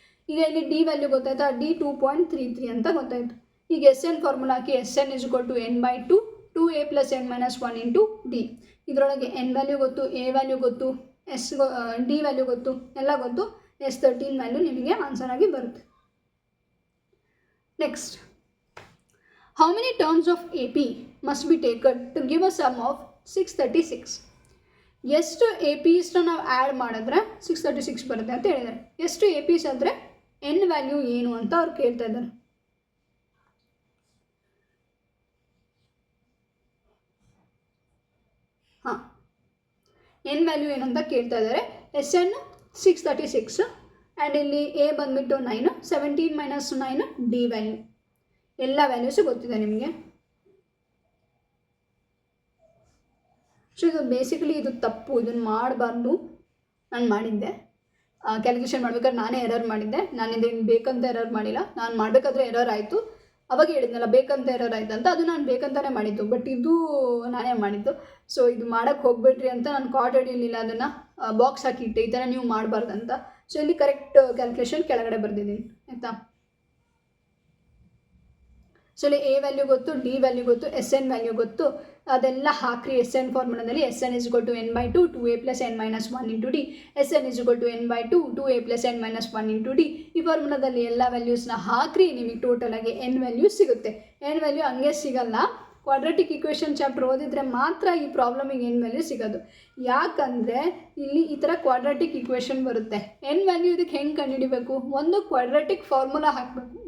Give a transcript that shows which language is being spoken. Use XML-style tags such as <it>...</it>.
<kn>ಈಗ ಇಲ್ಲಿ D value ಗೊತ್ತಾಯ್ತಾ, ಡಿ 2.33 ಅಂತ ಗೊತ್ತಾಯಿತು. ಈಗ ಎಸ್ ಎನ್ ಫಾರ್ಮುಲಾ ಹಾಕಿ S N = n/2 2a + n - 1 × d. ಇದರೊಳಗೆ ಎನ್ ವ್ಯಾಲ್ಯೂ ಗೊತ್ತು, ಎ ವ್ಯಾಲ್ಯೂ ಗೊತ್ತು, ಡಿ ವ್ಯಾಲ್ಯೂ ಗೊತ್ತು, ಎಲ್ಲ ಗೊತ್ತು. S13 ವ್ಯಾಲ್ಯೂ ನಿಮಗೆ ಆನ್ಸರ್ ಆಗಿ ಬರುತ್ತೆ.</kn> <en>Next, how many terms of AP must be taken to give a sum of 636?</en> <kn>ಎಷ್ಟು ಎ ಪಿಸ್ನ ನಾವು ಆ್ಯಡ್ ಮಾಡಿದ್ರೆ 636 ಬರುತ್ತೆ ಅಂತ ಹೇಳಿದ್ದಾರೆ. ಎಷ್ಟು ಎ ಪಿಸ್ ಅಂದರೆ ಎನ್ ವ್ಯಾಲ್ಯೂ ಏನು ಅಂತ ಅವ್ರು ಕೇಳ್ತಾ ಇದ್ದಾರೆ. ಹಾಂ, ಎನ್ ವ್ಯಾಲ್ಯೂ ಏನು ಅಂತ ಕೇಳ್ತಾ ಇದ್ದಾರೆ. ಎಸ್ ಎನ್ 636 ಆ್ಯಂಡ್ ಇಲ್ಲಿ ಎ ಬಂದುಬಿಟ್ಟು 9, 17 - 9 ಡಿ ವ್ಯಾಲ್ಯೂ. ಎಲ್ಲ ವ್ಯಾಲ್ಯೂಸು ಗೊತ್ತಿದೆ ನಿಮಗೆ. ಸೊ ಇದು ಬೇಸಿಕಲಿ ಇದು ತಪ್ಪು, ಇದನ್ನು ಮಾಡಬಾರ್ದು. ನಾನು ಮಾಡಿದ್ದೆ ಕ್ಯಾಲ್ಕುಲೇಷನ್ ಮಾಡ್ಬೇಕಾದ್ರೆ ನಾನೇ ಎರರ್ ಮಾಡಿದ್ದೆ. ನಾನು ಇದನ್ನು ಬೇಕಂತ ಎರರ್ ಮಾಡಿಲ್ಲ. ನಾನು ಮಾಡಬೇಕಾದ್ರೆ ಎರರ್ ಆಯಿತು, ಅವಾಗ ಹೇಳಿದ್ನಲ್ಲ ಬೇಕಂತ ಎರರ್ ಆಯಿತು ಅಂತ, ಅದು ನಾನು ಬೇಕಂತಲೇ ಮಾಡಿದ್ದು. ಬಟ್ ಇದು ನಾನೇ ಮಾಡಿದ್ದು. ಸೊ ಇದು ಮಾಡೋಕ್ಕೆ ಹೋಗ್ಬೇಡ್ರಿ ಅಂತ ನಾನು ಕಾರ್ಡ್ ಹಿಡಿಯಲಿಲ್ಲ, ಅದನ್ನು ಬಾಕ್ಸ್ ಹಾಕಿಟ್ಟೆ, ಈ ಥರ ನೀವು ಮಾಡಬಾರ್ದಂತ. ಸೊ ಇಲ್ಲಿ ಕರೆಕ್ಟ್ ಕ್ಯಾಲ್ಕುಲೇಷನ್ ಕೆಳಗಡೆ ಬರೆದಿದ್ದೀನಿ, ಆಯಿತಾ. ಸೊ ಇಲ್ಲಿ ಎ ವ್ಯಾಲ್ಯೂ ಗೊತ್ತು, ಡಿ ವ್ಯಾಲ್ಯೂ ಗೊತ್ತು, ಎಸ್ ಎನ್ ವ್ಯಾಲ್ಯೂ ಗೊತ್ತು, ಅದೆಲ್ಲ ಹಾಕ್ರಿ. S N ಫಾರ್ಮುಲಾದಲ್ಲಿ S N = n/2 2a + n - 1 × d, S N = n/2 2a + n - 1 × d. ಈ ಫಾರ್ಮುಲಾದಲ್ಲಿ ಎಲ್ಲ ವ್ಯಾಲ್ಯೂಸ್ನ ಹಾಕ್ರಿ, ನಿಮಗೆ ಟೋಟಲಾಗಿ ಎನ್ ವ್ಯಾಲ್ಯೂ ಸಿಗುತ್ತೆ. ಎನ್ ವ್ಯಾಲ್ಯೂ ಹಂಗೆ ಸಿಗಲ್ಲ, ಕ್ವಾಡ್ರಾಟಿಕ್ ಇಕ್ವೇಷನ್ ಚಾಪ್ಟರ್ ಓದಿದರೆ ಮಾತ್ರ ಈ ಪ್ರಾಬ್ಲಮಿಗೆ ಎನ್ ವ್ಯಾಲ್ಯೂ ಸಿಗೋದು. ಯಾಕಂದರೆ ಇಲ್ಲಿ ಈ ಥರ ಕ್ವಾಡ್ರಾಟಿಕ್ ಇಕ್ವೇಷನ್ ಬರುತ್ತೆ. ಎನ್ ವ್ಯಾಲ್ಯೂ ಇದಕ್ಕೆ ಹೆಂಗೆ ಕಂಡುಹಿಡಿಬೇಕು, ಒಂದು ಕ್ವಾಡ್ರಾಟಿಕ್ ಫಾರ್ಮುಲಾ ಹಾಕಬೇಕು.</kn>